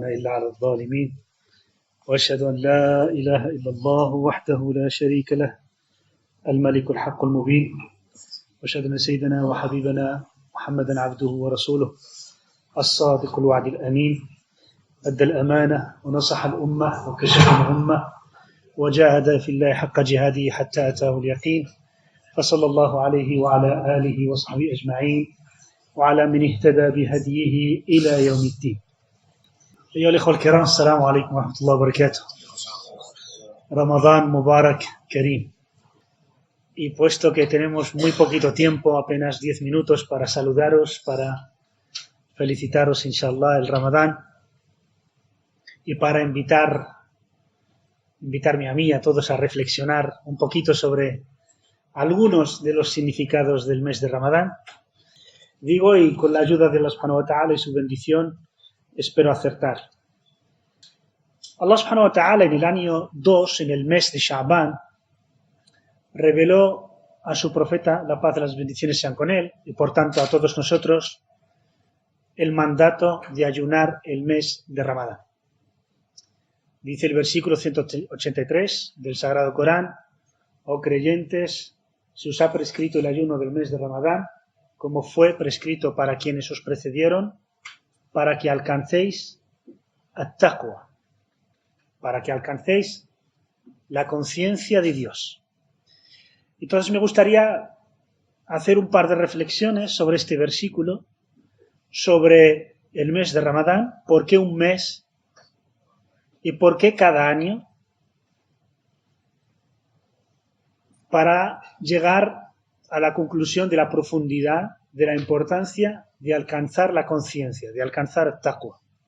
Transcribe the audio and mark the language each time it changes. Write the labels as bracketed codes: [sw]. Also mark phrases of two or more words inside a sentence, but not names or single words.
[ar] إلا على الظالمين وأشهد أن لا إله إلا الله وحده لا شريك له الملك الحق المبين وأشهد أن سيدنا وحبيبنا محمدا عبده ورسوله الصادق الوعد الأمين أدى الأمانة ونصح الأمة وكشف الأمة وجاهد في الله حق جهاده حتى أتاه اليقين فصلى الله عليه وعلى آله وصحبه أجمعين وعلى من اهتدى بهديه إلى يوم الدين. أيها الإخوة الكرام السلام عليكم ورحمة الله وبركاته. رمضان مبارك كريم. [es] Y puesto que tenemos muy poquito tiempo, apenas 10 minutos para saludaros, para felicitaros inshallah el Ramadán y para invitarme a mí, a todos a reflexionar un poquito sobre algunos de los significados del mes de Ramadán. Digo, y con la ayuda de [ar] الله سبحانه وتعالى [es] y su bendición, espero acertar. [ar] الله سبحانه وتعالى [es] en el año 2, en el mes de Sha'ban, reveló a su profeta, la paz y las bendiciones sean con él, y por tanto a todos nosotros, el mandato de ayunar el mes de Ramadán. Dice el versículo 183 del Sagrado Corán: oh creyentes, se os ha prescrito el ayuno del mes de Ramadán, como fue prescrito para quienes os precedieron, para que alcancéis at-taqwa, para que alcancéis la conciencia de Dios. Entonces me gustaría hacer un par de reflexiones sobre este versículo, sobre el mes de Ramadán, por qué un mes y por qué cada año, para llegar a la conclusión de la profundidad, de la importancia de alcanzar la conciencia, de alcanzar el taqwa.